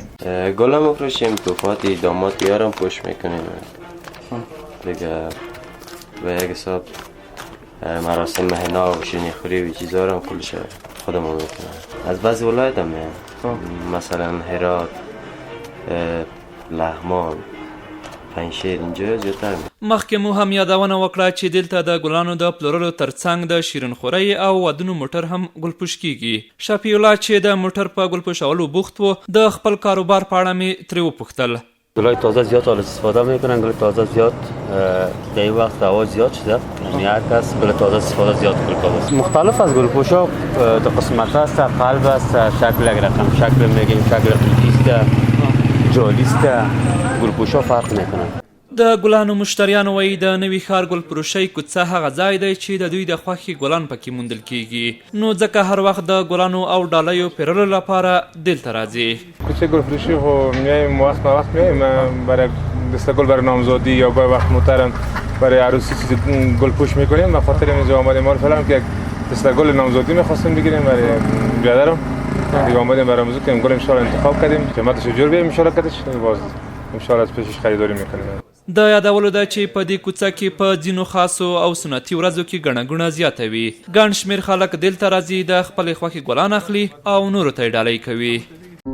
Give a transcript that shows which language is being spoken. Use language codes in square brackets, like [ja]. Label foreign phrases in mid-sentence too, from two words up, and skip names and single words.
[fa] گل هم میفروشیم، توفات داماد یارم پوش میکنیم دیگه. به یک حساب مراسم مهنا و شیرینیخوری و چیزا رو هم کلش خودمون میکنم. از بعضی ولایت هم مثلا هرات، لغمان، پنجشیر، اینجا زیادتر [ps] مخکې مو هم یادونه وکړه چې دلته د ګلانو د پلورلو ترڅنګ د شیرینخورۍ او ودونو موټر هم ګلپوش کیږي. شفیع الله چې د موټر په ګلپوشولو بوخت و، د خپل کاروبار په اړه مې ترې وپوښتل. [fa] گلای تازه زیاد حال استفاده میکنن. گل تازه زیاد در این وقت هوا زیاد شده، یعنی هر کس گل تازه استفاده زیاد کنه. مختلف از گلپوشا دو قسمت است، قلب است، شکل یک رقم شکل میگیم، شکل قلبیست، جالیست. گلپوشا فرق میکنن. [ps] د ګلانو مشتریان وایي د نوي ښار ګلفروشۍ کوڅه هغه ځای دی چې د دوی د خوښې ګلان پکې موندل کیږي، نو ځکه هر وخت د ګلانو او ډالیو پیرلو لپاره دلته راځي. [fa] کوچه گلفروشی خب میایم وقت به وقت میایم برای دستگل برای نامزادی یا برای وقت محترم برای عروسی چیز گل پوش میکنیم. به خاطر اینجا آمدیم ما فعلا که دستگل نامزادی میخواستیم بگیریم برای برادرم دیگه. آمدیم برای موضوع که گل [ar] ان شاء الله [fa] انتخاب کردیم، قیمتش جور بیایم [ar] ان شاء الله [fa] کدش باز [ar] ان شاء الله [fa] از پیشش خریداری میکنیم. [ps] د یادولو ده چې په دې کوڅه کې په ځینو خاصو او سنتي ورځو کې ګڼه ګوڼه زیاته وي. ګڼ شمېر خلک دلته راځي، د خپلې خوښې ګلان اخلي او نورو ته یې ډالۍ کوي.